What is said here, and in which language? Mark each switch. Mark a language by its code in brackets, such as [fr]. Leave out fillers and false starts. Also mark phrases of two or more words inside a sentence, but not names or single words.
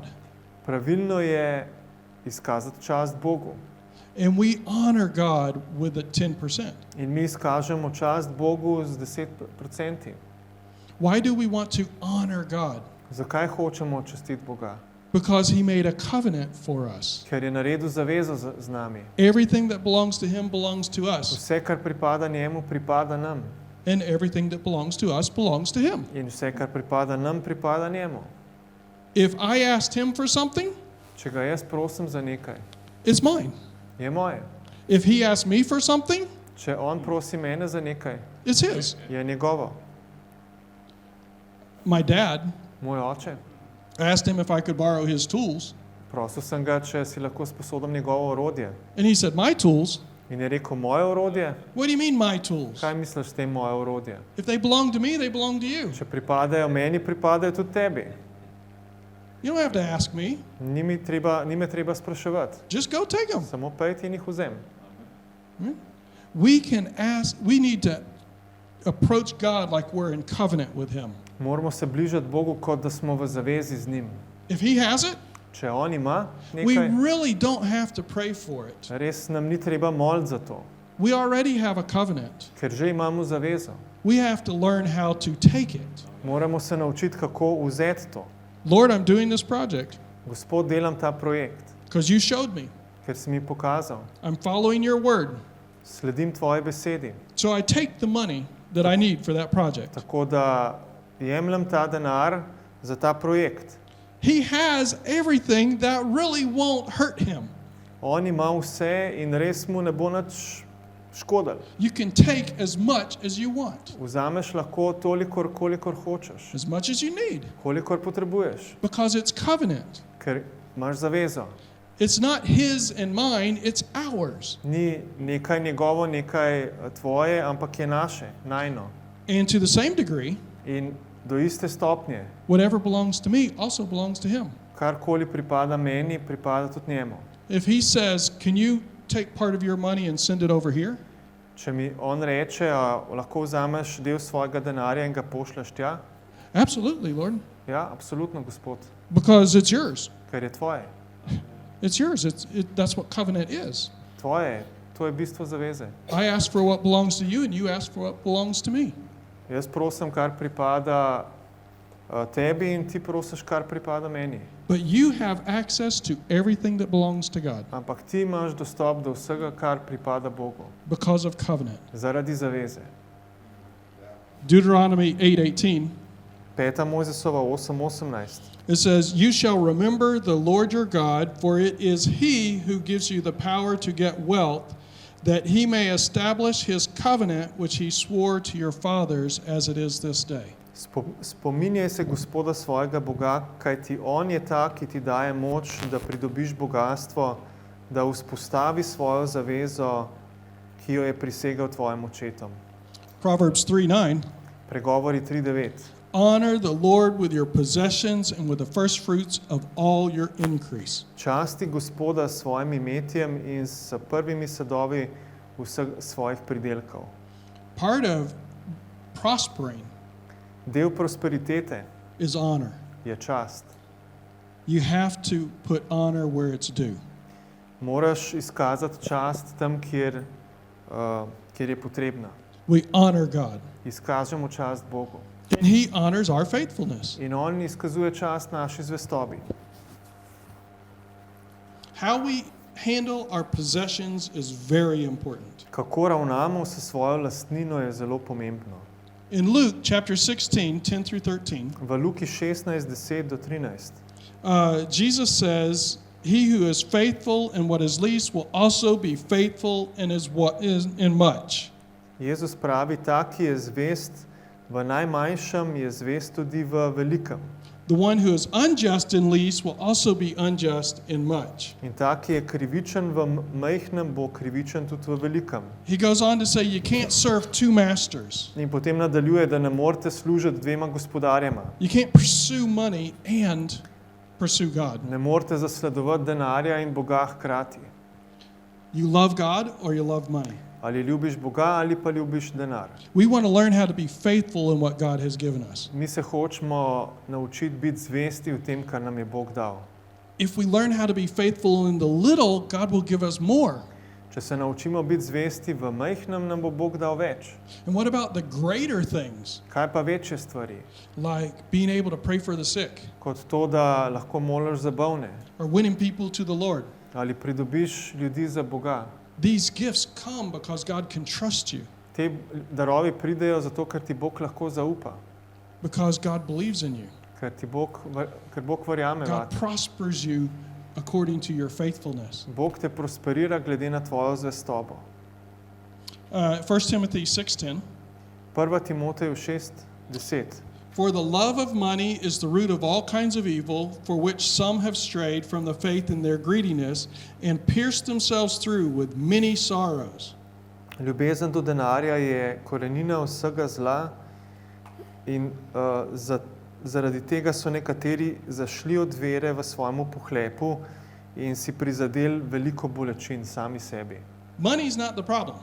[sl] Pravilno je izkazati čast Bogu. [en] And we honor God with the 10%. [sl] In mi izkažemo čast Bogu z 10%. [en] Why do we want to honor God? [sl] Zakaj hočemo častiti Boga? [en] Because he made a covenant for us. [sl] Ker je naredil zavezo z nami. [en] Everything that belongs to him belongs to us. [sl] Vse, kar pripada njemu, pripada nam. [en] And everything that belongs to us belongs to him. [sl] In vse, kar pripada nam, pripada njemu. [en] If I asked him for something, [sl] Če ga jaz prosim za nekaj, [en] it's mine. [sl] je moje. [en] If he asked me for something, [sl] Če on prosi mene za nekaj, [en] it's his. [sl] je njegovo. [en] My dad, [sl] Moj oče. [en] I asked him if I could borrow his tools, [sl] Prosil sem ga, če si lahko sposodim njegovo orodje. [en] and he said, "My tools? [sl] In je rekel, moje orodje? [en] What do you mean my tools? [sl] Kaj misliš s tem moje orodje? [en] If they belong to me, they belong to you. [sl] Če pripadajo meni, pripadajo tudi tebi. [en] You don't have to ask me. [sl] Ni me treba spraševati. [en] Just go take them." [sl] Samo pejti in jih vzem. [en] We need to approach God like we're in covenant with him. [sl] Moramo se bližati Bogu, kot da smo v zavezi z njim. [en] If he has it, [sl] Če on ima [en] we [sl] nekaj, [en] really don't have to pray for it. [sl] res nam ni treba moliti za to, [en] We already have a covenant. [sl] ker že imamo zavezo. [en] We have to learn how to take it. [sl] Moramo se naučiti, kako vzeti to. [en] Lord, I'm doing this project [sl] Gospod, delam ta projekt, [en] because you showed me. [sl] ker si mi pokazal. [en] I'm following your word. [sl] Sledim tvoji besedi. [en] So I take the money that I need for that project. [sl] Tako da jemljem ta denar za ta projekt. [en] He has everything that really won't hurt him. [sl] On ima vse in res mu ne bo nič škodilo. [en] You can take as much as you want, [sl] Vzameš lahko toliko, kolikor hočeš, [en] as much as you need, [sl] kolikor potrebuješ, [en] because it's covenant. [sl] ker imaš zavezo. [en] It's not his and mine, it's ours. [sl] Ni nekaj njegovo, nekaj tvoje, ampak je naše, najno. [en] And to the same degree, [sl] In do iste stopnje, [en] whatever belongs to me also belongs to him. [sl] karkoli pripada meni, pripada tudi njemu. [en] If he says, "Can you take part of your money and send it over here?" [sl] Če mi on reče, a lahko vzameš del svojega denarja in ga pošleš tja, [en] Absolutely, Lord, [sl] ja, absolutno, Gospod, [en] because it's yours. [sl] ker je tvoje. [en] It's yours. That's what covenant is. [sl] Tvoje, to je bistvo zaveze. [en] I ask for what belongs to you, and you ask for what belongs to me. [sl] Jaz prosim, kar pripada tebi, in ti prosiš, kar pripada meni. [en] But you have access to everything that belongs to God [sl] Ampak ti imaš dostop do vsega, kar pripada Bogu, [en] because of covenant. [sl] zaradi zaveze. [en] Deuteronomy 8:18. [sl] 5. Mojzesova 8:18. [en] It says, "You shall remember the Lord your God, for it is he who gives you the power to get wealth, that he may establish his covenant which he swore to your fathers as it is this day." [sl] Spominjaj se Gospoda svojega Boga, kajti on je ta, ki ti daje moč, da pridobiš bogatstvo, da vzpostavi svojo zavezo, ki ki jo je prisegel tvojim očetom. [en] Proverbs 3:9. [sl] Pregovori 3:9. [en] Honor the Lord with your possessions and with the first fruits of all your increase. [sl] Časti Gospoda s svojim imetjem in s prvimi sadovi vseh svojih pridelkov. [en] Part of prospering [sl] Del prosperitete [en] is honor. [sl] je čast. [en] You have to put honor where it's due. [sl] Moraš izkazati čast tam, kjer je potrebna. [en] We honor God, [sl] Izkažemo čast Bogu. [en] and He honors our faithfulness. [sl] In on izkazuje čast naši zvestobi. [en] How we handle our possessions is very important. [sl] Kako ravnamo s svojo lastnino je zelo pomembno. [en] In Luke chapter 16, 10 through 13, [sl] V Luki 16:10-13 [en] Jesus says, "He who is faithful in what is least will also be faithful in what is in much." [sl] Jezus pravi, ta, ki je zvest v najmanjšem, je zvest tudi v velikem. [en] The one who is unjust in least will also be unjust in much. [sl] In ta, ki je krivičen v majhnem, bo krivičen tudi v velikem. [en] He goes on to say you can't serve two masters. [sl] In potem nadaljuje, da ne morete služiti dvema gospodarjema. [en] You can't pursue money and pursue God. [sl] Ne morete zasledovati denarja in Boga hkrati. [en] You love God or you love money. [sl] Ali ljubiš Boga ali pa ljubiš denar. [en] We want to learn how to be faithful in what God has given us. [sl] Mi se hočemo naučiti biti zvesti v tem, kar nam je Bog dal. [en] If we learn how to be faithful in the little, God will give us more. [sl] Če se naučimo biti zvesti v majhnem, nam bo Bog dal več. [en] And what about the greater things, [sl] Kaj pa večje stvari? [en] like being able to pray for the sick [sl] Kot to, da lahko moliš za bolne [en] or winning people to the Lord? [sl] ali pridobiš ljudi za Boga. [en] These gifts come because God can trust you, [sl] Te darovi pridejo zato, ker ti Bog lahko zaupa. [en] because God believes in you. [sl] Ker Bog verjame [en] God [sl] vate. [en] prospers you according to your faithfulness. [sl] Bog te prosperira glede na tvojo zvestobo. [en] 1 Timothy 6:10. [sl] 1 Timoteju 6:10. [en] For the love of money is the root of all kinds of evil, for which some have strayed from the faith in their greediness and pierced themselves through with many sorrows. [sl] Ljubezen do denarja je korenina vsega zla in zaradi tega so nekateri zašli od vere v svojemu pohlepu in si prizadeli veliko bolečin sami sebi. [en] Money is not the problem.